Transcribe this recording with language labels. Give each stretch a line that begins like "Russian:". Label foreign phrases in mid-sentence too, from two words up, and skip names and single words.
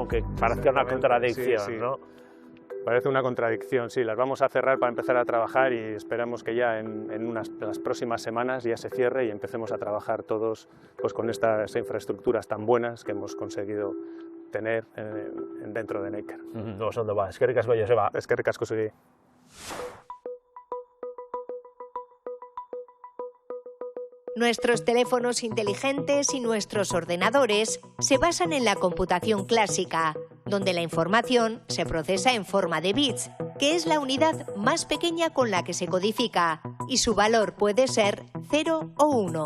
Spanish: Aunque parezca una contradicción, sí, sí. ¿no? Parece una contradicción, sí, las vamos a cerrar para empezar a trabajar y esperamos que ya en las próximas semanas ya se cierre y empecemos a trabajar todos pues, con estas infraestructuras tan buenas que hemos conseguido tener dentro de Neiker.
Basque: Oso ondo ba, eskerrik asko, Joseba. Eskerrik asko zuri.
Spanish: Nuestros teléfonos inteligentes y nuestros ordenadores se basan en la computación clásica, donde la información se procesa en forma de bits, que es la unidad más pequeña con la que se codifica, y su valor puede ser 0 o 1.